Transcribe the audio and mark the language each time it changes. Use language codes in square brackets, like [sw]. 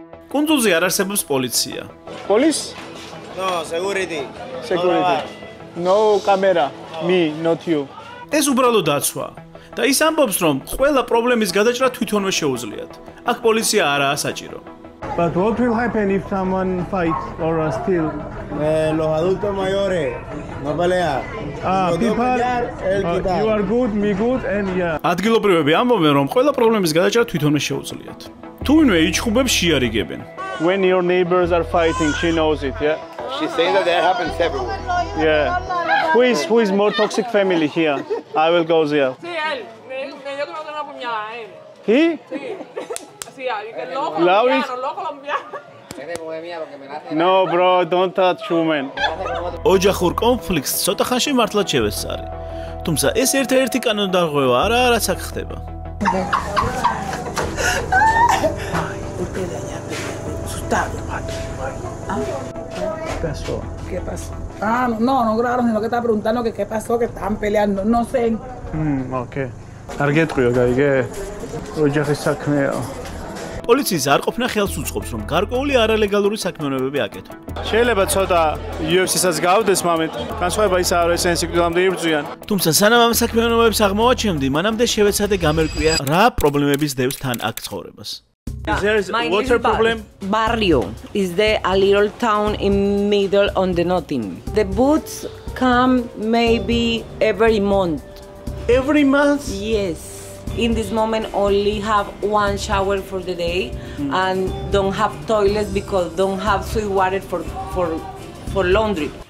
[ka] კუნძულზე არ არსებობს პოლიცია. [en] Police? No, security. Security. No camera. Me, not you. [ka] ეს უბრალოდ დაცვა. და ის ამბობს, რომ ყველა პრობლემის გადაჭრა თვითონვე შეუძლიათ. აქ პოლიცია არაა საჭირო. [en] But what will happen if someone fights or steal? [es] Los adultos mayores no pelean. [en] People, you are good, me good, and yeah. [ka] ადგილობრივები ამბობენ, რომ ყველა პრობლემის გადაჭრა თვითონვე შეუძლიათ. თუ ვინმე იჩხუბებს შეარიგებენ. [en] When your neighbors are fighting, she knows it, yeah? She's saying that happens everywhere. Yeah. Who is more toxic family here? I will go there. [es] Sí, él. Me dio que me dio una puñalada a él. [en] He? [es] Sí. Así, que loco Lauris? colombiano, loco colombiano. [en] No, bro, don't touch women. [ka] ოჯახურ კონფლიქტს ცოტა ხანში მართლაც შევესწარი. თუმცა ეს ერთ-ერთი კანონდარღვევა არაა, რაც აქ ხდება. [es] ¿Qué pasó? No, claro, sino que está preguntando que qué pasó, que estaban peleando, no sé. [ka] Okay. არ გეტყვიო, გაიგე? ოჯახის საქმეა. პოლიციის არ ყოფნა ხელს უწყობს, რომ გარკვეული არალეგალური საქმიანობები აკეთონ. შეიძლება ცოტა UFC-საც გავდეს მომენტ. განსხვავება ისაა, რომ ეს ენციკლოპედიამდე იბრძვიან. თუმცა სანამ ამ საქმიანობებს აღმოვაჩენდი, მანამდე შევეცადე გამერკვია რა პრობლემების დევს თან აქ ცხოვრებას. [en] There is water problem. Barrio is a little town in middle on the nothing. The boats come maybe every month. Every month? Yes. In this moment only have one shower for the day and don't have toilets because don't have sweet water for laundry.